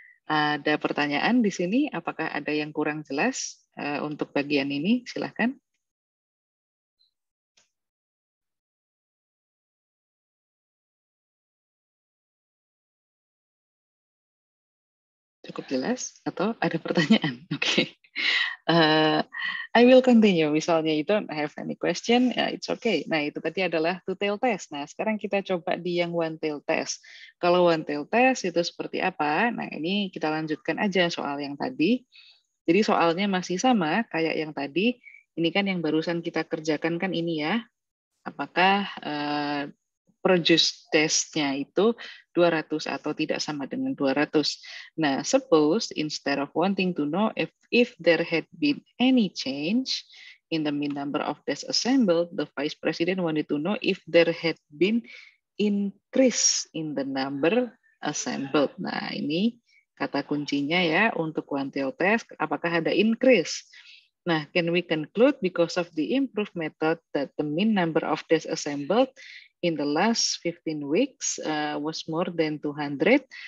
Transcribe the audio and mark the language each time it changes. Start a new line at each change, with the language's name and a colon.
Indonesian: Ada pertanyaan di sini, apakah ada yang kurang jelas untuk bagian ini? Silahkan. Cukup jelas atau ada pertanyaan?
English: Oke. I will continue. Misalnya you don't have any question, it's okay.
Indonesian: Nah, itu tadi adalah two-tail test. Nah, sekarang kita coba di yang one-tail test. Kalau one-tail test itu seperti apa? Nah, ini kita lanjutkan aja soal yang tadi. Jadi soalnya masih sama kayak yang tadi. Ini kan yang barusan kita kerjakan kan ini ya. Apakah produce testnya itu 200 atau tidak sama dengan 200.
English: Nah, suppose instead of wanting to know if there had been any change in the mean number of tests assembled, the Vice President wanted to know if there had been increase in the number assembled.
Indonesian: Nah, ini kata kuncinya ya untuk one-tail test, apakah ada increase?
English: Nah, can we conclude because of the improved method that the mean number of tests assembled in the last 15 weeks was more than 200?